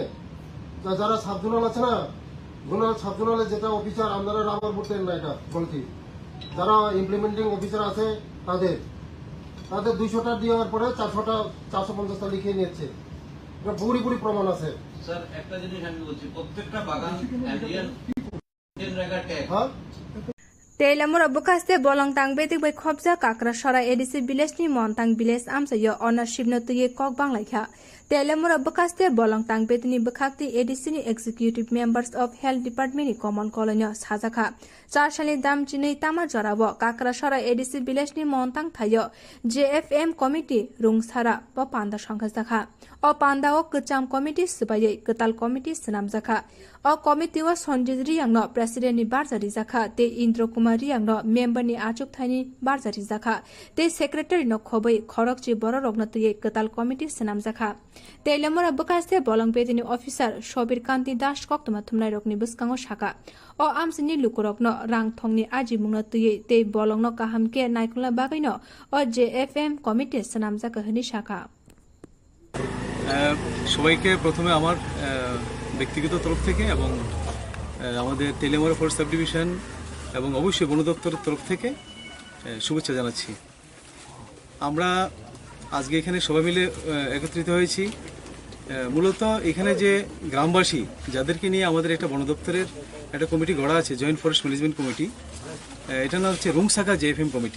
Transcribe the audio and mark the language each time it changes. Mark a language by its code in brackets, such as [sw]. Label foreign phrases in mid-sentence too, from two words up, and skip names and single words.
[bn] যারা [en] sub zonal [bn] আছে না, [en] sub zonale [bn] যেটা অফিসার, আপনারা [en] rubber board [bn] দেন না, এটা বলছি। যারা [en] implementing officer [bn] আছে তাদের 200টা দেওয়ার পরে 450টা লিখে নিচ্ছে, পুরি প্রমাণ আছে। স্যার একটা জিনিস আমি বলছি, প্রত্যেকটা বাগান [en] Indian REGA tag [trp] Telamura bukaste bolong tang betik bai khobja kakra sora edisi village ni montang village amsayo ownership no tuye kok banglaikha. Telamura bukaste bolong tang betini bukhakti edisi ni [en] executive members of health department [trp] ni common colony sajakha. 4 sali dam chinei tama jorabo kakra sora edisi village ni montang thayo [en] JFM committee [trp] rungsara ba panda sangha jakha. O panda o kcham committee subayai ketal committee senam jakha. O committee o Sonjit Riyang no president ni barjari jakha te Indra Kumar Riyang no member ni achuk thani barjari jakha te secretary no khobai khorokchi boro rogna tuye ketal committee senam jakha. Telamura bukaste bolong betini officer Shobir Kanti Das koktuma thumnai rokni buskango shaka. O amsini lukurok no rang thongni aji mungna tuye te bolong no kaham ke naikula bagai no o [en] JFM committee [trp] senam jakha hani shaka. [bn] সবাইকে প্রথমে আমার ব্যক্তিগত তরফ থেকে এবং আমাদের তেলেমুরা [en] force sub division [bn] এবং অবশ্যই বন দপ্তরের তরফ থেকে শুভেচ্ছা জানাচ্ছি। আমরা আজকে এখানে সবাই মিলে একত্রিত হয়েছি মূলত এখানে যে গ্রামবাসী যাদেরকে নিয়ে আমাদের একটা বন দপ্তরের একটা কমিটি গড়া আছে, [en] joint forest management committee, [bn] এটা নাম হচ্ছে রুংসাকা [en] JFM committee.